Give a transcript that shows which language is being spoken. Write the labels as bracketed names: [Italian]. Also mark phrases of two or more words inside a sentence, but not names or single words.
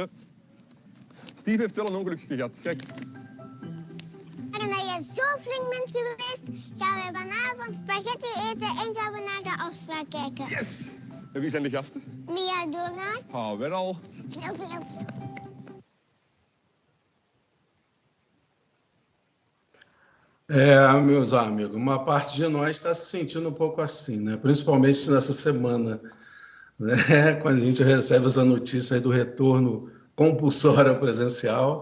[Dutch] Steve heeft wel een ongelukje gehad. Kijk. En omdat je zo flink bent geweest, gaan we vanavond spaghetti eten en gaan we naar de afspraak kijken. Yes! En wie zijn de gasten? Mia Doornaar. Ah, weer al. Knop, knop. [Portuguese] Meus amigos, uma parte de nós está se sentindo um pouco assim, né? Principalmente nessa semana, né? Quando a gente recebe essa notícia aí do retorno compulsório ao presencial.